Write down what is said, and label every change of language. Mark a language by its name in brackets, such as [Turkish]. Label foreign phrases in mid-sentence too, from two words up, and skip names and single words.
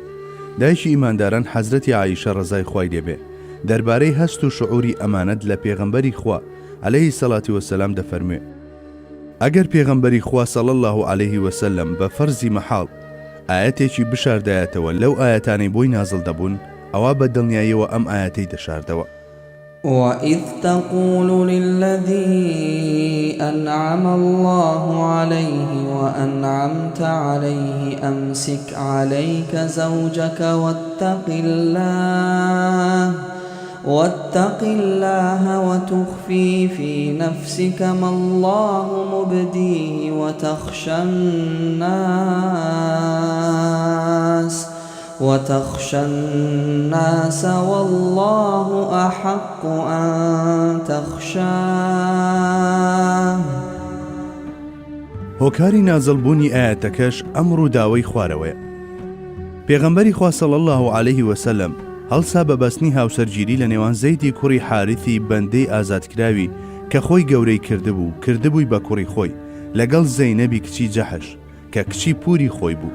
[Central Kurdish] دایکی ئیمانداران حەزرەتی عایشە ڕەزای خوای لێبێ دەربارەی هەست و شعوری ئەمانەت لە پێغەمبەری خوا [Arabic] عەلەیهی سەڵاتی وەسەلام [Central Kurdish] دەفەرموێ ئەگەر پێغەمبەری خوا [Arabic] صلی الله عەلەیه وسلم [Central Kurdish] بە فەرزی مەحاڵ ئاەتێکی بشاردایەتەوە لەو ئاەتانەی بۆی نازڵ دەبوون ئەوا بە دڵنیاییەوە ئەم ئاەتەی دەشاردەوە. [Arabic] وَإِذْ تَقُولُ لِلَّذِي أَنْعَمَ اللَّهُ عَلَيْهِ وَأَنْعَمْتَ عَلَيْهِ أَمْسِكْ عَلَيْكَ زَوْجَكَ واتق الله وتخفي في نفسك ما الله مبديه وتخشى الناس والله أحق أن تخشاه. [Central Kurdish] هۆکاری نازڵبوونی ئاەتەکەش ئەمر و داوای خوارەوەیە. پێغەمبەری خوا [Arabic] صلی الله عەلەیه وسلم [Central Kurdish] هەڵسا بە بەستنی هاوسەرگیری لە نێوان زەیدی کوڕی حارثی بەندەی ئازادکراوی کە خۆی گەورەی کردبووی بە کوڕی خۆی لەگەڵ زەینەبی کچی جەحش کە کچی پوری خۆی بوو.